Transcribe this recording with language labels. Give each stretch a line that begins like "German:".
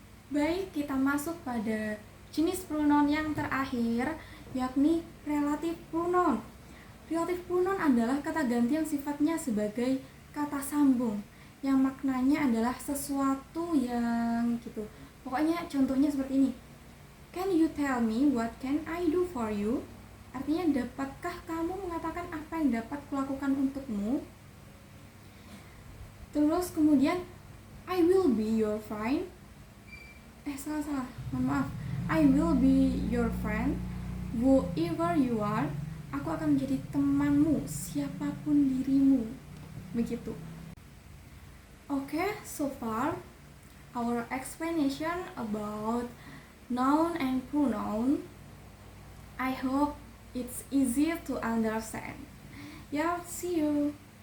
Indonesian: Baik, kita masuk pada jenis pronoun yang terakhir, yakni relative pronoun. Relative pronoun adalah kata ganti yang sifatnya sebagai kata sambung, yang maknanya adalah sesuatu yang gitu. Pokoknya contohnya seperti ini.
English: Can you tell me what can I do for you?
Indonesian: Artinya, dapatkah kamu mengatakan apa yang dapat kulakukan untukmu? Terus kemudian,
English: I will be your friend.
Indonesian: Salah, mohon maaf.
English: I will be your friend whoever you are.
Indonesian: Aku akan menjadi temanmu, siapapun dirimu. Begitu.
English: Okay, so far our explanation about noun and pronoun. I hope it's easy to understand. Yeah, see you.